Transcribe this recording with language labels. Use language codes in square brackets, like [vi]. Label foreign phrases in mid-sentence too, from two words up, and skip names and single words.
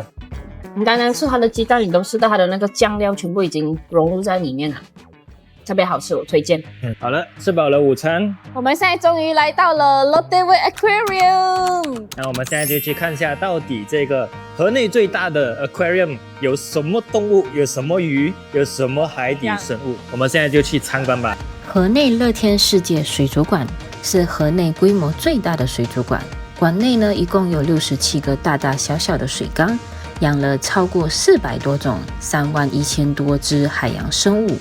[zh] 你單單吃它的雞蛋，你都吃到它的那個醬料全部已經融入在裡面了，特別好吃，我推薦。好了，吃飽了午餐，我們現在終於來到了 Lotte World Aquarium。那我們現在就去看一下，到底這個河內最大的 aquarium 有什麼動物，有什麼魚，有什麼海底生物。我們現在就去參觀吧。河內樂天世界水族館是河內規模最大的水族館，館內呢一共有67個大大小小的水缸，養了超過400多種31000多隻海洋生物。